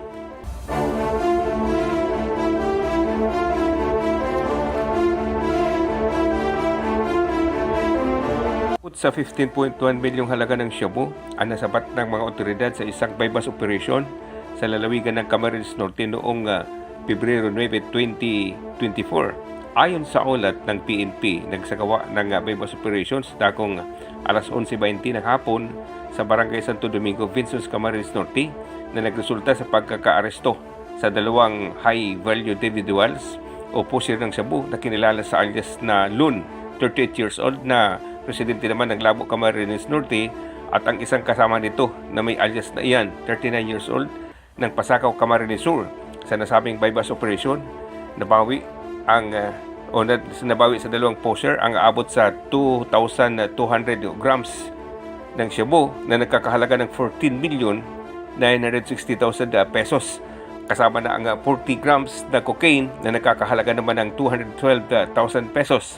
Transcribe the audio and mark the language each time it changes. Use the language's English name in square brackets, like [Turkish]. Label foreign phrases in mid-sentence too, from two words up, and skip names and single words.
[Filipino] Sa 15.1 milyong halaga ng shabu ang nasabat ng mga otoridad sa isang [English] bypass operation [Filipino] sa lalawigan ng Camarines Norte noong Pebrero 9, 2024. Ayon sa ulat ng PNP, nagsagawa ng [English] bypass operations [Filipino] dakong alas 11:20 ng hapon sa Barangay Santo Domingo, Vincennes, Camarines Norte na nagresulta sa pagkakaaresto sa dalawang [English] high-value individuals [Filipino] o pusher ng shabu na kinilala sa alias na Lun, [English] 38 years old, [Filipino] na presidente naman ng Labo, Camarines Norte, at ang isang kasama nito na may alias na Ian, [English] 39 years old, [Filipino] ng Pasakaw, Camarines Sur. Sa nasabing [English] bypass operation, [Filipino] nabawi sa dalawang pusher ang aabot sa 2,200 grams ng shabu na nagkakahalaga ng 14,960,000 pesos. Kasama na ang 40 grams na cocaine na nagkakahalaga naman ng 212,000 pesos.